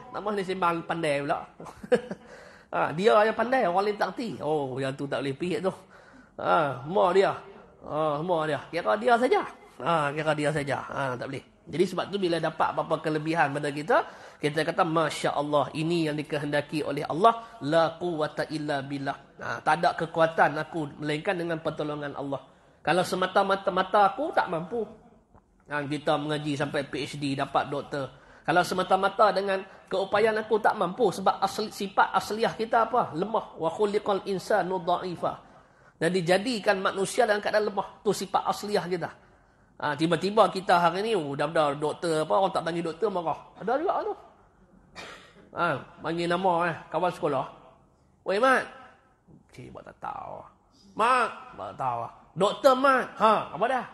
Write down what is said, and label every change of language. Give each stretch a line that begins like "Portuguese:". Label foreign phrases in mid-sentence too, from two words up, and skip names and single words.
Malay: Nama ni sembang pandai pula. Dia yang pandai, orang lain tak erti. Yang tu tak boleh pihak tu. Semua dia. Semua dia. Kira dia saja. Kira dia saja. Tak boleh. Jadi sebab tu bila dapat apa-apa kelebihan pada kita, kita kata
Arabic: ما شاء الله,
Malay: ini yang dikehendaki oleh Allah,
Arabic: لا قوة إلا بالله.
Malay: Tak ada kekuatan aku melainkan dengan pertolongan Allah. Kalau semata-mata aku tak mampu. Kita mengaji sampai PhD, dapat doktor. Kalau semata-mata dengan keupayaan aku tak mampu, sebab sifat asliah kita apa? Lemah.
Arabic: وخلق الإنسان ضعيفا.
Malay: Dan dijadikan manusia dalam keadaan lemah. Tu sifat asliah kita. Tiba-tiba kita hari ni dah doktor apa, orang tak panggil doktor marah. Ada juga tu. Panggil nama kawan sekolah. Wei Mat. Cik buat tak tahu. Mat, buat tak tahu. Doktor Mat. Ha, apa dah?